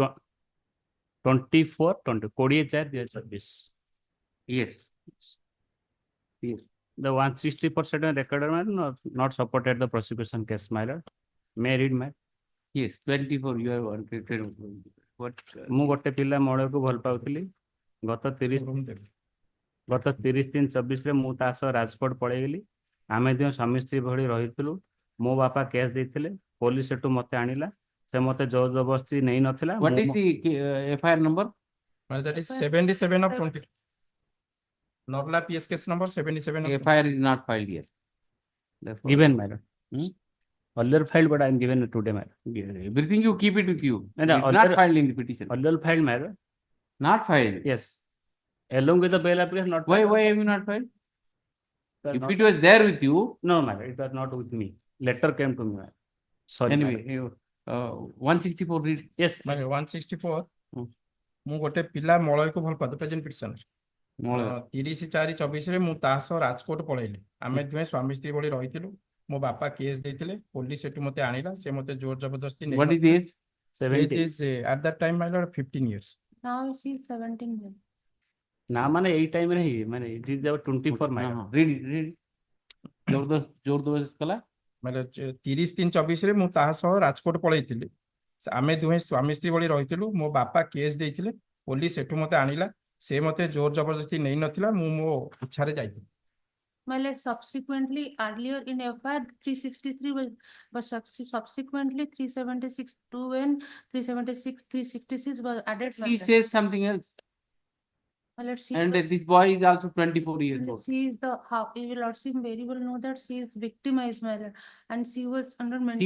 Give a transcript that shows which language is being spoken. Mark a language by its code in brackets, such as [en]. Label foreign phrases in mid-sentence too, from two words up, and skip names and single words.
[en] 24/20 20/4/2024. Yes. Yes. The 160% recorded not supported the prosecution case, my lord. May I read, my? Yes, 24 you are uncreated. What? [or] ମୁଁ ଗୋଟେ ପିଲା ମଳୟକୁ ଭଲ ପାଉଥିଲି ଗତ 30/3/24 ମୁଁ ତା ସହ ରାଜକୋଟ ପଳେଇଗଲି ଆମେ ଦୁଇ ସ୍ୱାମୀ ସ୍ତ୍ରୀ ଭଳି ରହିଥିଲୁ ମୋ ବାପା କେସ୍ ଦେଇଥିଲେ ପୋଲିସ ସେଠୁ ମତେ ଆଣିଲା ସେ ମତେ ଜୋର ଜବରଦସ୍ତି ନେଇ ନଥିଲା [en] What is the FIR number? Well, that is 77 of 20. Norla PS case number 77 of FIR is not filed yet. Therefore, given, my lord. Earlier filed, but I am given today, my lord. everything you keep it with you. No, It's not earlier- filed in the petition. Earlier filed, my lord. Not filed. Yes. Along with the bail application, not filed. Why have you not filed? Sir, If not- it was there with you, No, my lord, it was not with me. Letter came to me, my lord. Sorry, my anyway, lord. 164 read. Yes. [or] ମାନେ 164 ମୁଁ ଗୋଟେ ପିଲା ମଳୟକୁ ଭଲ ପାଉ [en] present petitioner [or] ମଳୟ। 30/4/24 ମୁଁ ତା ସହ ରାଜକୋଟ ପଳେଇଲି ଆମେ ଦୁହେଁ ସ୍ୱାମୀ ସ୍ତ୍ରୀ ଭଳି ରହିଥିଲୁ ମୋ ବାପା କେସ୍ ଦେଇଥିଲେ ପୋଲିସ ସେଠୁ ମତେ ଆଣିଲା ସେ ମତେ ଜୋର ଜବରଦସ୍ତି [en] What is the age? 70. is at that time my lord 15 years. Now she is 17 years. [or] ନା ମାନେ ଏଇ ଟାଇମ୍ ରେ ହିଁ ମାନେ [en] it is about 24, my lord. Read it, read it. [or] ଜବରଦସ୍ତ କଲା। ମାନେ 30/3/24 ମୁଁ ତା ସହ ରାଜକୋଟ ପଳେଇଥିଲି ଆମେ ଦୁହେଁ ସ୍ୱାମୀ ସ୍ତ୍ରୀ ଭଳି ରହିଥିଲୁ ମୋ ବାପା କେସ୍ ଦେଇଥିଲେ ପୋଲିସ ସେଠୁ ମତେ ଆଣିଲା ସେ ମତେ ଜୋର ଜବରଦସ୍ତି ନେଇ ନଥିଲା ମୁଁ ମୋ ଇଚ୍ଛାରେ ଯାଇଥିଲି। [en] My lord, subsequently, earlier in FIR 363 was, but subsequently 376(2) and 366 was added. my She lord. says something else. My lord, she And was- this boy is also 24 years and old. she is the, how, you will also very well know that she is victimized, my lord, and she was under mental.